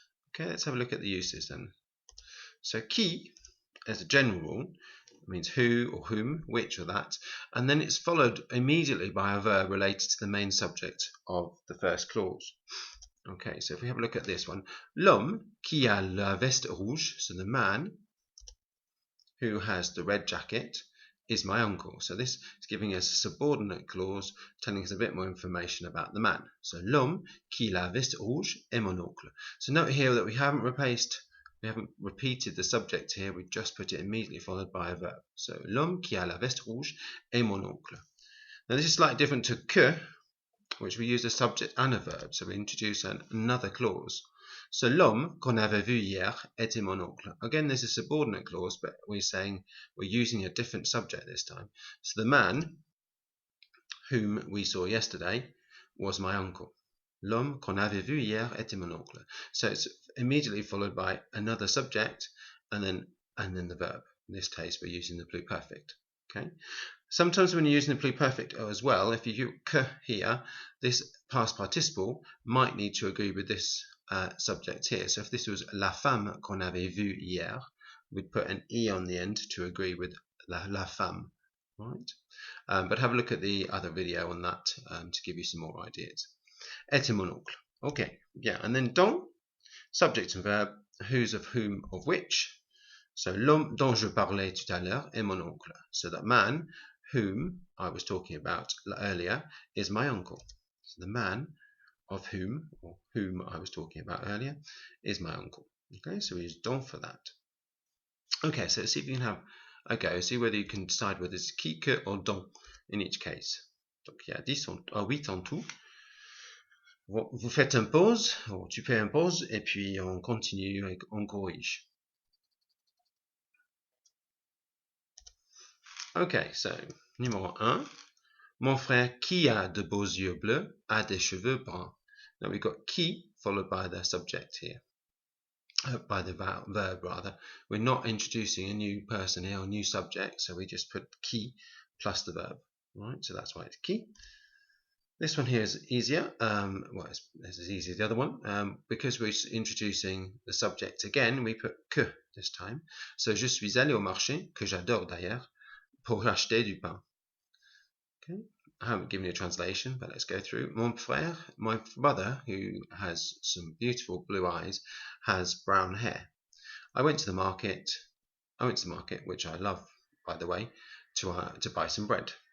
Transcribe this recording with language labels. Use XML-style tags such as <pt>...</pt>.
<en>Okay, let's have a look at the uses then. So qui, as a general rule, means who or whom, which or that, and then it's followed immediately by a verb related to the main subject of the first clause. Okay, so if we have a look at this one,</en> <fr>l'homme qui a la veste rouge,</fr> <en>so the man who has the red jacket is my uncle. So this is giving us a subordinate clause telling us a bit more information about the man.</en> <fr>So l'homme qui a la veste rouge est mon oncle.</fr> <en>So note here that we haven't repeated the subject here, we just put it immediately followed by a verb.</en> <fr>So l'homme qui a la veste rouge est mon oncle.</fr> <en>Now this is slightly different to que, which we use a subject and a verb, so we introduce another clause.</en> <fr>So l'homme qu'on avait vu hier était mon oncle.</fr> <en>Again, there's a subordinate clause, but we're using a different subject this time. So the man whom we saw yesterday was my uncle.</en> <fr>L'homme qu'on avait vu hier était mon oncle.</fr> <en>So it's immediately followed by another subject and then the verb. In this case, we're using the pluperfect. Okay. Sometimes when you're using the pluperfect as well, if you use que here, this past participle might need to agree with this subject here. So if this was</en> <fr>la femme qu'on avait vue hier,</fr> <en>we'd put an e on the end to agree with la femme, right? But have a look at the other video on that to give you some more ideas.</en> <fr>Était mon oncle.</fr> <en>Okay, yeah, and then dont, subject and verb, whose, of whom, of which.</en> <fr>So l'homme dont je parlais tout à l'heure est mon oncle.</fr> <en>So that man whom I was talking about earlier is my uncle. So the man of whom, or whom I was talking about earlier, is my uncle. Okay, so we use dont for that. Okay, so let's see if you can have a go, see whether you can decide whether it's qui, que, or dont in each case.</en> <fr>Donc il y a 8 en tout. Vous faites un pause, ou tu fais un pause, et puis on continue, on corrige. Okay, so numéro 1. Mon frère qui a de beaux yeux bleus a des cheveux bruns.</fr> <en>Now we've got qui followed by the subject here, by the verb rather. We're not introducing a new person here or new subject, so we just put qui plus the verb, right? So that's why it's qui. This one here is easier. Well, it's as easy as the other one. Because we're introducing the subject again, we put que this time.</en> <fr>So je suis allé au marché, que j'adore d'ailleurs, pour acheter du pain.</fr> <en>Okay, I haven't given you a translation, but let's go through.</en> <fr>Mon frère,</fr> <en>my brother, who has some beautiful blue eyes, has brown hair. I went to the market, which I love, by the way, to buy some bread.</en>